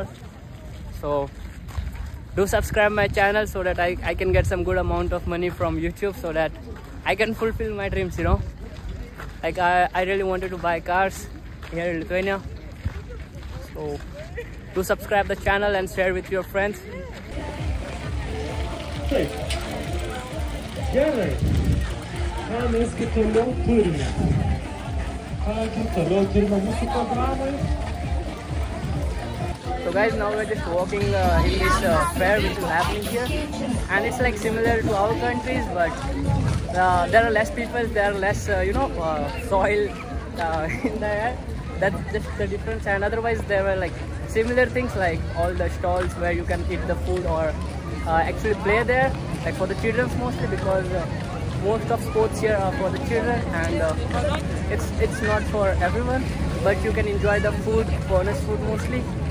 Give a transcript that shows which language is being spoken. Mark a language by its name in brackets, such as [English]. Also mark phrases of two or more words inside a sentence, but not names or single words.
[English] So do subscribe my channel so that I can get some good amount of money from YouTube, so that I can fulfill my dreams, Like I really wanted to buy cars here in Lithuania. So do subscribe the channel and share with your friends. [Lithuanian] Gerai, ką mes toliau turime? Toliau turime mūsų programai. [English] So guys, now we're just walking in this fair which is happening here, and it's like similar to our countries, but there are less people, there are less soil in the air. That's just the difference. And otherwise there were like similar things, like all the stalls where you can eat the food or actually play there, like for the children mostly, because most of sports here are for the children, and it's not for everyone, but you can enjoy the food, bonus food mostly.